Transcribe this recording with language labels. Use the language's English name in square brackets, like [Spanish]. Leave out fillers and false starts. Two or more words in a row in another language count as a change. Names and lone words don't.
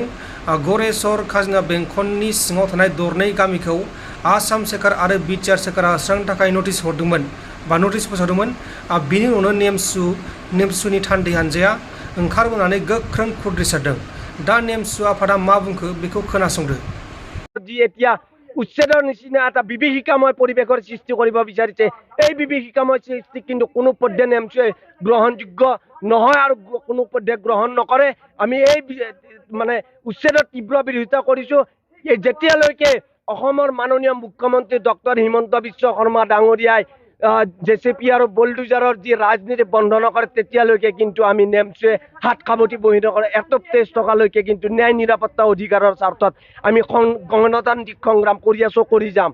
[Bodo] गरेस्वर खाजोना बेंखननि सिङाव थानाय दरनै गामिखौ आसाम सोरखार आरो बिटिआर सोरखारा होस्रांनो थाखाय नटिस हरदोंमोन बा नटिस फोसावदोंमोन। बिनि उनावनो नेमसुनि थान्दै हानजाया ओंखारबोनानै गोख्रों खुद्रिसारदों। दा नेमसु आफादा मा बुंखो बेखौ खोनासंदो। [Assamese] যি এতিয়া উচ্ছেদৰ নিচিনা এটা বিভীষিকাময় পৰিৱেশৰ সৃষ্টি কৰিব বিচাৰিছে। এই বিভীষিকাময় সৃষ্টি কিন্তু কোনো পধ্যে নেমচুৱে গ্ৰহণযোগ্য নহয় আৰু কোনো পধ্যে গ্ৰহণ নকৰে। আমি এই মানে উচ্ছেদৰ তীব্ৰ বিৰোধিতা কৰিছোঁ। যেতিয়ালৈকে অসমৰ মাননীয় মুখ্যমন্ত্ৰী ডক্টৰ হিমন্ত বিশ্ব শৰ্মা ডাঙৰীয়াই জেচিপি আৰু বলডুজাৰৰ যি ৰাজনীতি বন্ধ নকৰে তেতিয়ালৈকে কিন্তু আমি নেমচুৱে হাত খাবতি বহি নকৰে এটপ তেজ টকালৈকে কিন্তু ন্যায় নিৰাপত্তা অধিকাৰৰ স্বাৰ্থত আমি গণতান্ত্ৰিক সংগ্ৰাম কৰি আছোঁ, কৰি যাম।